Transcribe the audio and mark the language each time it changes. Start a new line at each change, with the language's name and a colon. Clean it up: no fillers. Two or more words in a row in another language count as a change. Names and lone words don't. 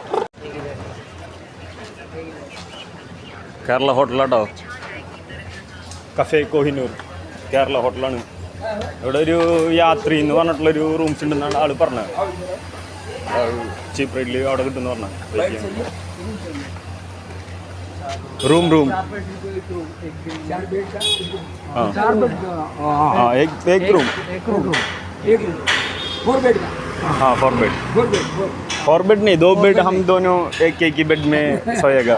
Malayalam: കേരള ഹോട്ടലാട്ടോ, കഫേ കോഹിനൂർ കേരള ഹോട്ടലാണ്. ഇവിടെ ഒരു യാത്രി എന്ന് പറഞ്ഞിട്ടുള്ളൊരു റൂംസ് ഉണ്ടെന്നാണ് ആൾ പറഞ്ഞത്. ചീപ്പ് റേറ്റിൽ അവിടെ കിട്ടുമെന്ന് പറഞ്ഞത്.
Hindi: रूम रूम हाँ एक रूम 4 बेड का. हाँ 4 बेड. 4 बेड नहीं, 2 बेड हम दोनों एक ही बेड में सोएगा.